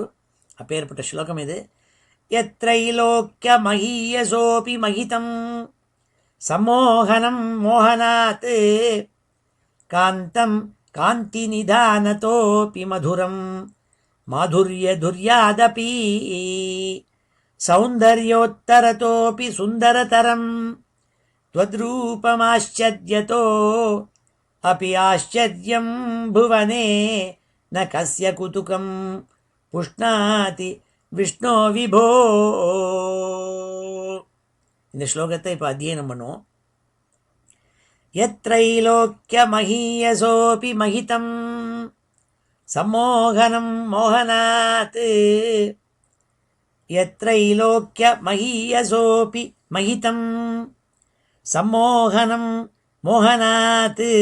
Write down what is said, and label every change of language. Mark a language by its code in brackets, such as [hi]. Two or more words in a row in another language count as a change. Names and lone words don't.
[ta] அப்பேற்பட்ட ஸ்லோகம் இது. [sa] यत्त्रैलोक्यमहीयसोऽपि महितं सम्मोहनं मोहनात् कान्तं कान्ति निधानतोऽपि मधुरं माधुर्य धुर्यादपि सौन्दर्योत्तरतोऽपि सुन्दरतरं त्वद्रूपमाश्चर्यतो अपि आश्चर्यं भुवने न कस्य कुतुकं पुष्णाति विष्णो विभो. [ta] இந்த ஸ்லோகத்தை இப்போ அத்தியனம் பண்ணுவோம். [sa] यत्त्रैलोक्यमहीयसोऽपि महितं सम्मोहनं मोहनात्. यत्त्रैलोक्यमहीयसोऽपि महितं सम्मोहनं मोहनात्.